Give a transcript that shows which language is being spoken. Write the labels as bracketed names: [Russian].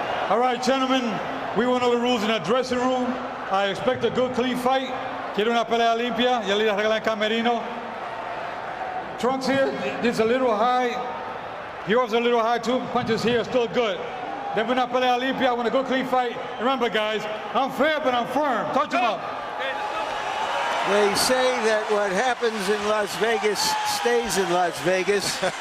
[English] All right, gentlemen, we went over the rules in the dressing room. I expect a good, clean fight. [Spanish] Quiero una pelea limpia. Ya le arreglan el camerino. [English] Trunks here, this is a little high. Yours a little high too. Punches here are still good. Then [Spanish] una pelea limpia. [English] I want a good, clean fight. Remember, guys, I'm fair, but I'm firm. Touch them up. They say that what happens in Las Vegas stays in Las Vegas.